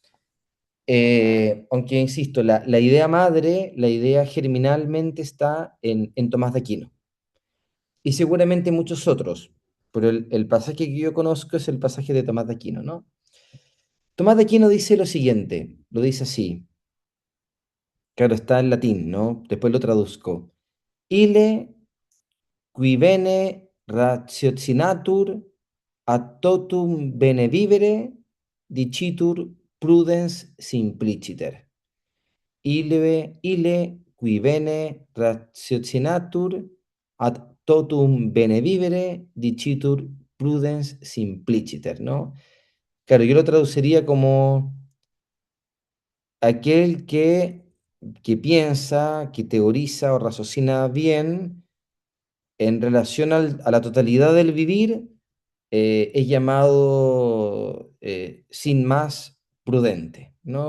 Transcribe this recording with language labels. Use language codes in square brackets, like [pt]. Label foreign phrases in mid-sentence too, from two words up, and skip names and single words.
[es] Aunque, insisto, la idea madre, la idea germinalmente está en Tomás de Aquino y seguramente muchos otros, pero el pasaje que yo conozco es el pasaje de Tomás de Aquino, ¿no? Tomás de Aquino dice lo siguiente, lo dice así, claro, está en latín, ¿no? Después lo traduzco. [la] Ile qui bene ratiocinatur a totum bene vivere dicitur prudens simpliciter. Ile qui bene ratiocinatur ad totum bene vivere dicitur prudens simpliciter, [es] ¿no? Claro, yo lo traduciría como aquel que piensa, que teoriza o raciocina bien en relación a la totalidad del vivir, es llamado sin más prudente, ¿no?